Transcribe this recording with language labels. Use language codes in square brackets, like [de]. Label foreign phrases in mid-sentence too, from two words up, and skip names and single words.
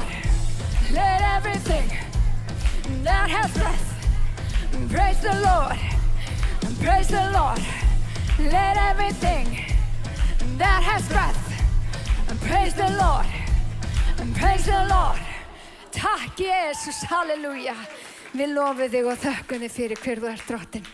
[en] Let everything that has breath praise the Lord, praise the Lord. Let everything that has breath praise the Lord, praise the Lord. [is] Takk Jesus, halleluja. Við lofum þig og þökkum þig fyrir hver þú ert, Drottinn.